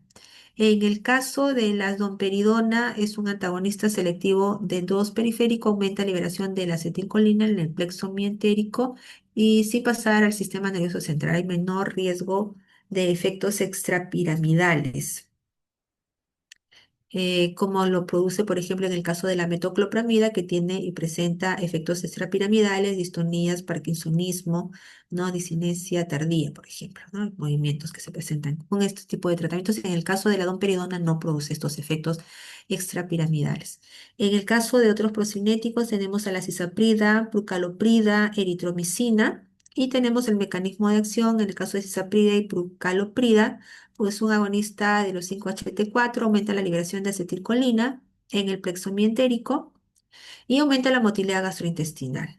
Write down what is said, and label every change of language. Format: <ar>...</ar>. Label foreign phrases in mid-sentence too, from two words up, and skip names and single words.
<es>En el caso de la domperidona, es un antagonista selectivo de 2 periférico, aumenta la liberación de la acetilcolina en el plexo mientérico y sin pasar al sistema nervioso central, hay menor riesgo de efectos extrapiramidales como lo produce, por ejemplo, en el caso de la metoclopramida, que tiene y presenta efectos extrapiramidales, distonías, parkinsonismo, ¿no? Disinesia tardía, por ejemplo, ¿no? Movimientos que se presentan con este tipo de tratamientos. En el caso de la domperidona no produce estos efectos extrapiramidales. En el caso de otros procinéticos tenemos a la cisaprida, prucaloprida, eritromicina, y tenemos el mecanismo de acción en el caso de cisaprida y prucaloprida pues un agonista de los 5-HT4 aumenta la liberación de acetilcolina en el plexo mientérico y aumenta la motilidad gastrointestinal.</es>